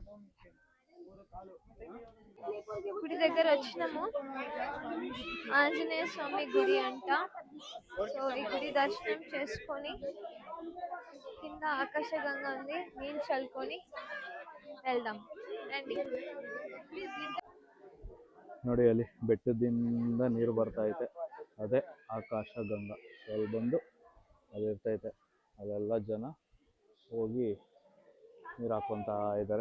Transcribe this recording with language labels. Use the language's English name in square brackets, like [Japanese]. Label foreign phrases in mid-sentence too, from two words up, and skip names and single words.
[Telugu] గుడి దగ్గర వచ్చినాము. ఆంజనేయ స్వామి గుడి అంట. సో ఈ గుడి దర్శనం చేసుకొని కింద ఆకాశగంగా ఉంది, నీళ్ళు చల్లుకొని వెళ్దాం రండి. [Kannada] ನೋಡಿ ಅಲ್ಲಿ ಬೆಟ್ಟದಿಂದ ನೀರು ಬರ್ತಾ ಐತೆ, ಅದೇ ಆಕಾಶಗಂಗಾ. ಸೊ ಅಲ್ಲಿ ಬಂದು ಅಲ್ಲಿ ಇರ್ತೈತೆ, ಅಲ್ಲೆಲ್ಲ ಜನ ಹೋಗಿ ನೀರು ಹಾಕ್ಕೊತಾ ಇದ್ದಾರೆ.